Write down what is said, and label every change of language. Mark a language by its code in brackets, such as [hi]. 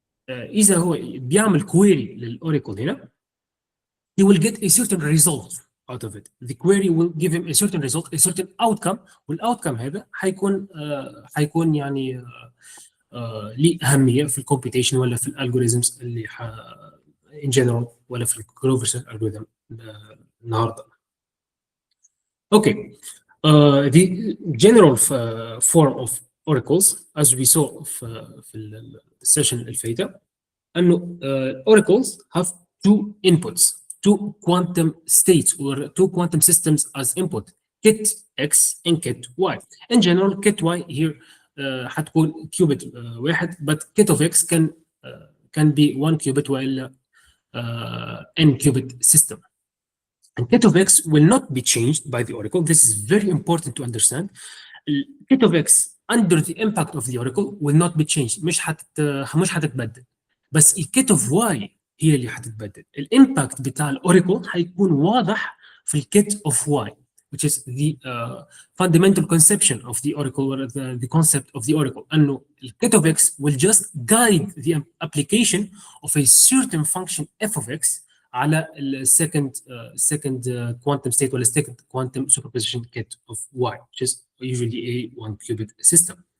[ar] إذا هو بيعمل [en] query للاوراكل هنا, he will get a certain result out of it. The query will give him a certain result, a certain outcome, [ar] والoutcome هذا هيكون يعني ليه اهميه في الكومبيوتيشن ولا في الالجوريزمز اللي [en] in general [ar] ولا في الكلوفرسل algorithm النهارده. [en] Okay, the general form of oracles as we saw [ar] في السيشن اللي فاتت انه [en] oracles have two inputs, two quantum states or two quantum systems as input, kit x and kit y. In general kit y here حتكون qubit واحد, but kit of x can be one qubit والا n qubit system. And kit of x will not be changed by the oracle. This is very important to understand. Kit of x under the impact of the oracle will not be changed. [ar] مش حتتبدل. بس الكيت اوف واي هي اللي حتتبدل. الامباكت بتاع الاوراكل حيكون واضح في الكيت اوف واي, [en] which is the fundamental conception of the oracle or the concept of the oracle. [ar] انه الكيت [en] of x will just guide the application of a certain function f of x على second quantum state or second quantum superposition kit of y, which is usually a one qubit system.